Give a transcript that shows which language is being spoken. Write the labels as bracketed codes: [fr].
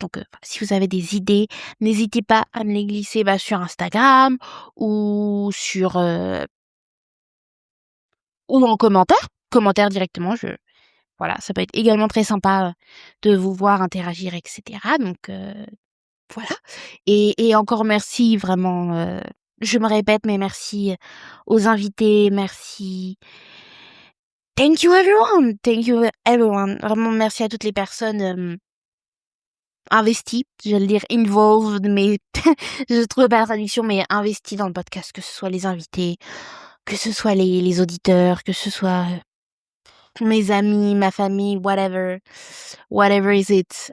[fr] Donc si vous avez des idées, n'hésitez pas à me les glisser sur Instagram ou ou en commentaire directement. Voilà, ça peut être également très sympa de vous voir interagir, etc. Donc voilà. Et encore merci vraiment. Je me répète, mais merci aux invités, merci. [en] Thank you everyone, thank you everyone. [fr] Vraiment merci à toutes les personnes investies, je vais le dire involved, mais je trouve pas la traduction, mais investies dans le podcast, que ce soit les invités, que ce soit les auditeurs, que ce soit mes amis, ma famille, [en] whatever is it.